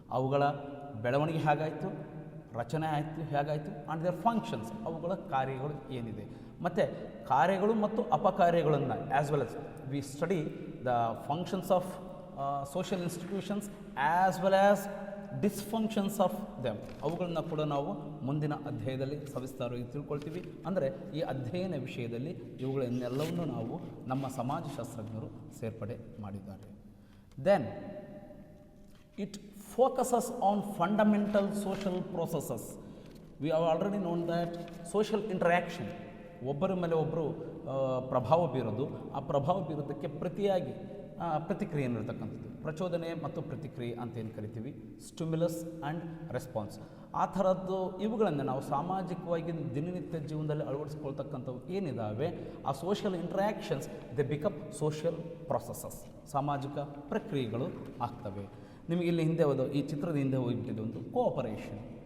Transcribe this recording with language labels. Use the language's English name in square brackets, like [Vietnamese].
[Kannada] ಅವುಗಳ ಬೆಳವಣಿಗೆ ಹೇಗಾಯಿತು, ರಚನೆ ಹೇಗಾಯಿತು [English] and their functions, [Kannada] ಅವುಗಳ ಕಾರ್ಯಗಳು ಏನಿದೆ, ಮತ್ತು ಕಾರ್ಯಗಳು ಮತ್ತು ಅಪಕಾರ್ಯಗಳನ್ನು [English] As well as we study the functions of social institutions as well as dysfunctions of them. [Kannada] ಅವುಗಳನ್ನ ಕೂಡ ನಾವು ಮುಂದಿನ ಅಧ್ಯಾಯದಲ್ಲಿ ಸವಿಸ್ತಾರವಾಗಿ ತಿಳ್ಕೊಳ್ತೀವಿ. ಅಂದರೆ ಈ ಅಧ್ಯಯನ ವಿಷಯದಲ್ಲಿ ಇವುಗಳನ್ನೆಲ್ಲವನ್ನು ನಾವು ನಮ್ಮ ಸಮಾಜಶಾಸ್ತ್ರಜ್ಞರು ಸೇರ್ಪಡೆ ಮಾಡಿದ್ದಾರೆ. [English] Then it focuses on fundamental social processes. We have already known that social interaction, [Kannada] ಒಬ್ಬರ ಮೇಲೆ ಒಬ್ಬರು ಪ್ರಭಾವ ಬೀರೋದು, ಆ ಪ್ರಭಾವ ಬೀರೋದಕ್ಕೆ ಪ್ರತಿಕ್ರಿಯೆ ಇರತಕ್ಕಂಥದ್ದು, ಪ್ರಚೋದನೆ ಮತ್ತು ಪ್ರತಿಕ್ರಿಯೆ ಅಂತ ಏನು ಕರಿತೀವಿ, [English] Stimulus and response. [Kannada] ಆ ಥರದ್ದು ಇವುಗಳನ್ನು ನಾವು ಸಾಮಾಜಿಕವಾಗಿ ದಿನನಿತ್ಯ ಜೀವನದಲ್ಲಿ ಅಳವಡಿಸ್ಕೊಳ್ತಕ್ಕಂಥವು ಏನಿದ್ದಾವೆ, ಆ [English] social interactions they become social processes, [Kannada] ಸಾಮಾಜಿಕ ಪ್ರಕ್ರಿಯೆಗಳು ಆಗ್ತವೆ. ನಿಮಗೆ ಇಲ್ಲಿ ಹಿಂದೆ ಈ ಚಿತ್ರದ ಹಿಂದೆ ಹೋಗಿಬಿಟ್ಟಿದೆ ಒಂದು ಕೋಆಪರೇಷನ್.